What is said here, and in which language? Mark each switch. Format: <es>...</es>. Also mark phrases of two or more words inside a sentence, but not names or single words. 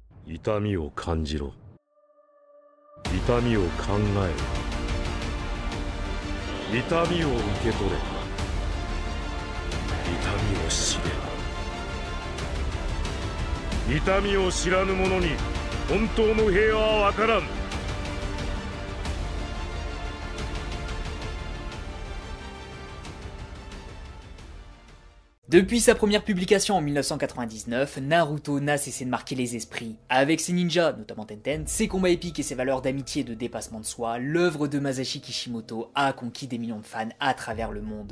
<ja>痛みを感じろ。痛みを考えろ。痛みを受け取れ。痛みを知れ。痛みを知らぬ者に本当の平和はわからん。</ja> <fr>Depuis sa première publication en 1999, Naruto n'a cessé de marquer les esprits. Avec ses ninjas, notamment Tenten, ses combats épiques et ses valeurs d'amitié et de dépassement de soi, l'œuvre de Masashi Kishimoto a conquis des millions de fans à travers le monde.</fr>